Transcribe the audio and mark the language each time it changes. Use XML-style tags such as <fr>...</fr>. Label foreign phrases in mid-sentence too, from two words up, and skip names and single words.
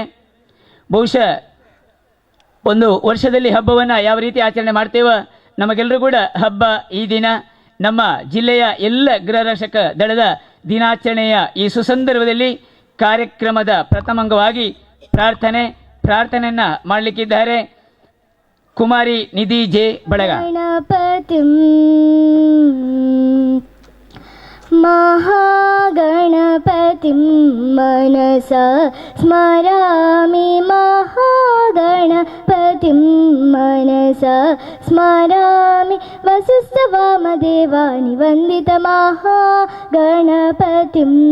<kn>ಬಹುಶಃ ಒಂದು ವರ್ಷದಲ್ಲಿ ಹಬ್ಬವನ್ನು ಯಾವ ರೀತಿ ಆಚರಣೆ ಮಾಡ್ತೇವೋ ನಮಗೆಲ್ಲರೂ ಕೂಡ ಹಬ್ಬ ಈ ದಿನ. ನಮ್ಮ ಜಿಲ್ಲೆಯ ಎಲ್ಲ ಗೃಹ ರಕ್ಷಕ ದಳದ ದಿನಾಚರಣೆಯ ಈ ಸುಸಂದರ್ಭದಲ್ಲಿ ಕಾರ್ಯಕ್ರಮದ ಪ್ರಥಮಾಂಗವಾಗಿ ಪ್ರಾರ್ಥನೆಯನ್ನು ಮಾಡಲಿಕ್ಕಿದ್ದಾರೆ ಕುಮಾರಿ ನಿಧಿ ಜೆ ಬಳಗ.</kn> <sa>महागणपतिं मनसा स्मरामि, महागणपतिं मनसा स्मरामि, वसिष्ठवामदेवानि वन्दित महागणपतिं,</sa>